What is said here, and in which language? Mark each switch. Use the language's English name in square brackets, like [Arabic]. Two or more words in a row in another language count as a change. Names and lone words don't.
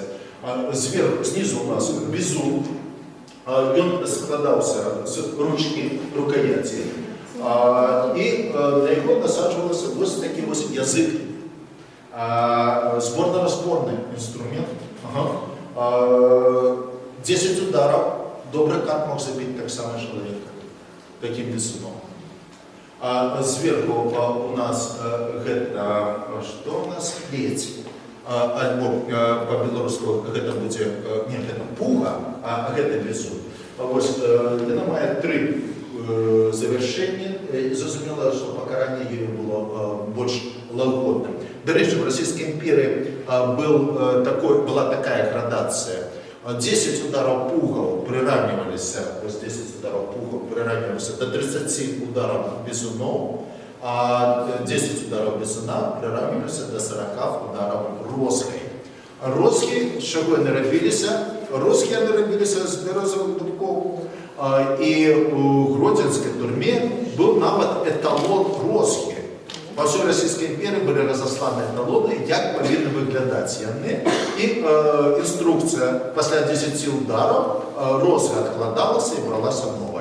[Ukrainian] Знизу у нас бізун, він складався з ручки рукояті, і на його насаджувався ось такий ось язик, зборно-розборний інструмент. 10 ударів, добрий кат мог забити так само чоловіка, таким бізуном. Зверху у нас [Russian] гэта, что у нас, плеть. [Belarusian] Альбо по-белоруску гэта будзе, не, гэта пуга, а гэта бізун. [Ukrainian] Ось, яна мае 3 завершення, і зрозуміло, що покарання її було більш лагодним. До речі, в Російській імперії була така градація. [Russian] 10 ударов пугов приравнивались, ось 10 ударов пугов приравнивались до 30 ударов бізунов, а 10 ударов бізуна приравнивались до 40 ударов розгой. [Ukrainian] Розги, з чого вони робилися? Розги вони робилися з березових дубков. І у Гродзенській тюрмі був навіть еталон розги. По всій Російській імперії були розослані еталони, як повинні виглядати вони. І інструкція, після 10 ударів, розга відкладалася і бралася нова.